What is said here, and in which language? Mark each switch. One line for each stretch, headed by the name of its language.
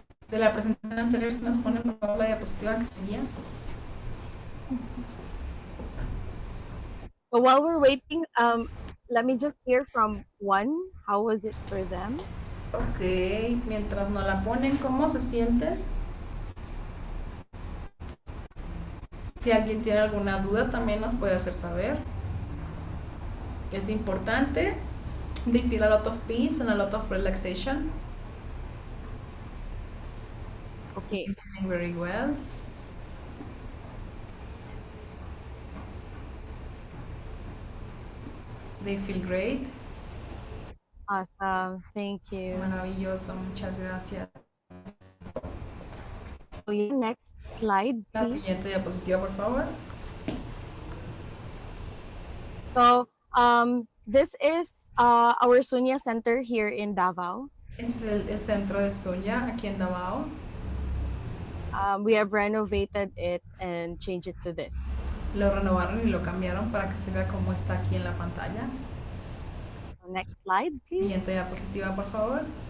Spanish: De la presentación anterior, si nos ponen por favor la diapositiva que seguía.
English: But while we're waiting, let me just hear from one. How was it for them?
Spanish: Ok, mientras nos la ponen, ¿cómo se sienten? Si alguien tiene alguna duda, también nos puede hacer saber. Es importante.
English: They feel a lot of peace and a lot of relaxation. Okay. Feeling very well. They feel great. Awesome. Thank you.
Spanish: Maravilloso, muchas gracias.
English: Next slide,
Spanish: La
English: please.
Spanish: siguiente diapositiva, por favor.
English: So, this is our Sunya Center here in Davao.
Spanish: Es el centro de Sunya aquí en Davao.
English: We have renovated it and changed it to this.
Spanish: Lo renovaron y lo cambiaron para que se vea cómo está aquí en la pantalla.
English: Next slide, please.
Spanish: Siguiente diapositiva, por favor.